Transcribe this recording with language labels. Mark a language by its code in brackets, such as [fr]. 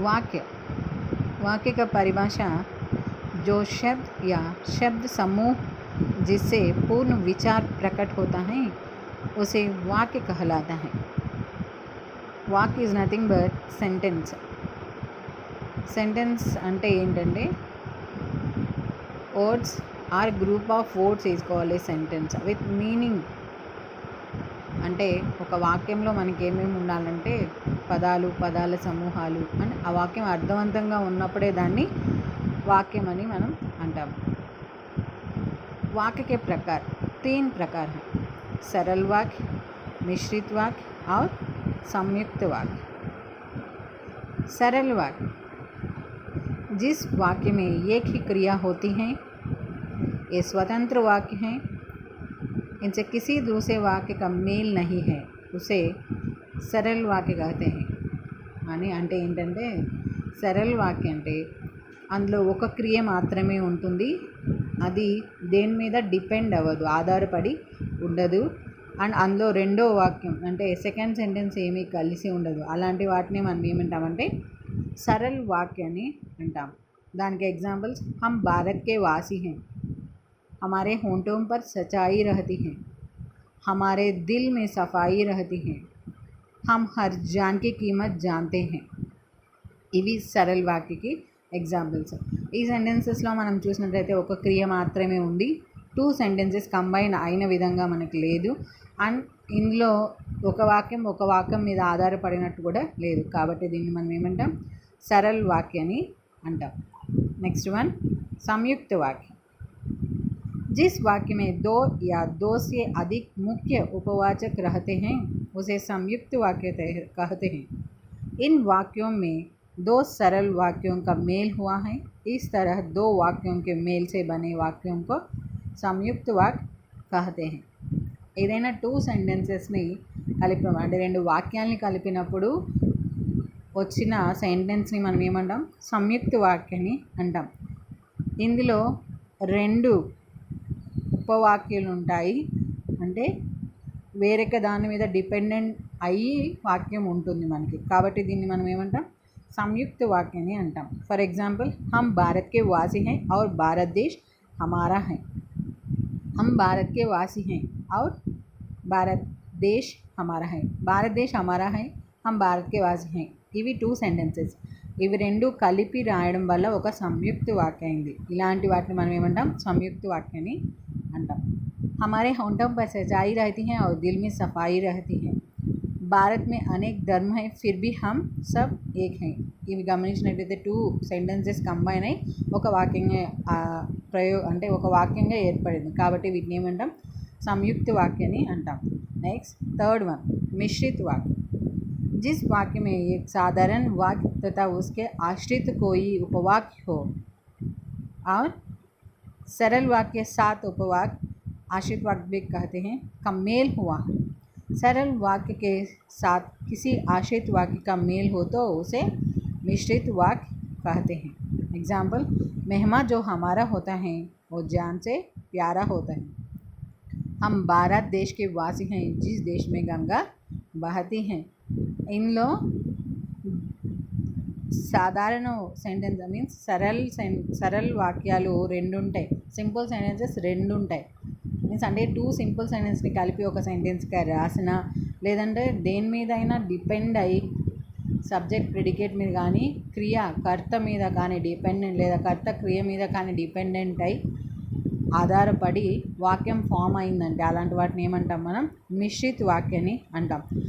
[hi] वाक्य, वाक्य का परिभाषा जो शब्द या शब्द समूह जिससे पूर्ण विचार प्रकट होता है उसे वाक्य कहलाता है। [en] वाक्य is nothing but sentence. Sentence [te] అంటే ఏంటంటే [en] Words are group of words is called a sentence with meaning. [te] అంటే ఒక వాక్యంలో మనకి ఏమేమి ఉండాలంటే పదాలు, పదాల సమూహాలు అని ఆ వాక్యం అర్థవంతంగా ఉన్నప్పుడే దాన్ని వాక్యం అని మనం అంటాం. [hi] वाक्य के प्रकार 3 प्रकार हैं: सरल वाक्य, मिश्रित वाक्य और संयुक्त वाक्य। सरल वाक्य जिस वाक्य में एक ही क्रिया होती है, ये स्वतंत्र वाक्य हैं, इनसे किसी दूसरे वाक्य का मेल नहीं है, उसे सरल वाक्य कहते हैं. [te] అని అంటే ఏంటంటే సరళ వాక్యం అంటే అందులో ఒక క్రియ మాత్రమే ఉంటుంది, అది దేని మీద డిపెండ్ అవ్వదు, ఆధారపడి ఉండదు, అండ్ అందులో రెండో వాక్యం అంటే సెకండ్ సెంటెన్స్ ఏమీ కలిసి ఉండదు. అలాంటి వాటిని మనం ఏమంటామంటే सरल वाक्य అని అంటాం. దానికి ఎగ్జాంపుల్స్ [hi] हम भारत के वासी हैं, हमारे होंठों पर सच्चाई रहती है, हमारे दिल में सफाई रहती है, हम हर जान की कीमत जानते हैं. [te] ఇవి సరళ వాక్యకి ఎగ్జాంపుల్స్. ఈ సెంటెన్సెస్లో మనం చూసినట్లయితే ఒక క్రియ మాత్రమే ఉంది, 2 సెంటెన్సెస్ కంబైన్ అయిన విధంగా మనకు లేదు, అండ్ ఇందులో ఒక వాక్యం మీద ఆధారపడినట్టు కూడా లేదు. కాబట్టి దీన్ని మనం ఏమంటాం सरल वाक्य అని అంటాం. నెక్స్ట్ వన్ संयुक्त वाक्य. [hi] जिस वाक्य में 2 या 2 से अधिक मुख्य उपवाचक रहते हैं उसे संयुक्त वाक्य कहते हैं. इन वाक्यों में 2 सरल वाक्यों का मेल हुआ है, इस तरह 2 वाक्यों के मेल से बने वाक्यों को संयुक्त वाक्य कहते हैं. [te] ఏదైనా 2 సెంటెన్సెస్ని కలిపి అంటే 2 వాక్యాలని కలిపినప్పుడు వచ్చిన సెంటెన్స్ని మనం ఏమంటాం సంయుక్త వాక్యాన్ని అంటాం. ఇందులో 2 ఉపవాక్యాలు ఉంటాయి, అంటే వేరొక దాని మీద డిపెండెంట్ అయ్యి వాక్యం ఉంటుంది మనకి. కాబట్టి దీన్ని మనం ఏమంటాం సంయుక్త వాక్యాన్ని అంటాం. [en] for example [hi] हम भारत के वासी हैं और भारत देश हमारा है. हम भारत के वासी हैं और भारत देश हमारा है. भारत देश हमारा है, हम भारत के वासी हैं. [te] ఇవి 2 సెంటెన్సెస్. ఇవి 2 కలిపి రాయడం వల్ల ఒక సంయుక్త వాక్యం అయింది. ఇలాంటి వాటిని మనం ఏమంటాం సంయుక్త వాక్యాన్ని అంటాం. [hi] हमारे होंठों पर सच्चाई रहती है और दिल में सफाई रहती है. भारत में अनेक धर्म हैं, फिर भी हम सब एक हैं. [te] ఇవి గమనించినట్లయితే 2 సెంటెన్సెస్ కంబైన్ అయ్యి ఒక వాక్యంగా అంటే ఒక వాక్యంగా ఏర్పడింది. కాబట్టి వీటిని ఏమంటాం సంయుక్త వాక్యాన్ని అంటాం. [en] next third one [te] మిశ్రిత వాక్య. [hi] जिस वाक्य में एक साधारण वाक्य तथा उसके आश्रित कोई उपवाक्य हो और सरल वाक्य साथ उपवाक्य आश्रित वाक्य भी कहते हैं का मेल हुआ है. सरल वाक्य के साथ किसी आश्रित वाक्य का मेल हो तो उसे मिश्रित वाक्य कहते हैं. एग्जाम्पल मेहमान जो हमारा होता है वो जान से प्यारा होता है. हम भारत देश के वासी हैं जिस देश में गंगा बहती हैं. [te] ఇందులో సాధారణ సెంటెన్స్ మీన్స్ సరళ వాక్యాలు 2 ఉంటాయి, సింపుల్ సెంటెన్సెస్ 2 ఉంటాయి. మీన్స్ అంటే 2 సింపుల్ సెంటెన్స్ని కలిపి ఒక సెంటెన్స్గా రాసిన, లేదంటే దేని మీద అయినా డిపెండ్ అయ్యి సబ్జెక్ట్ ప్రిడికేట్ మీద కానీ క్రియ కర్త మీద కానీ డిపెండెంట్ లేదా కర్త క్రియ మీద కానీ డిపెండెంట్ అయి ఆధారపడి వాక్యం ఫామ్ అయిందంటే అలాంటి వాటిని ఏమంటాం మనం మిశ్రిత వాక్యాన్ని అంటాం.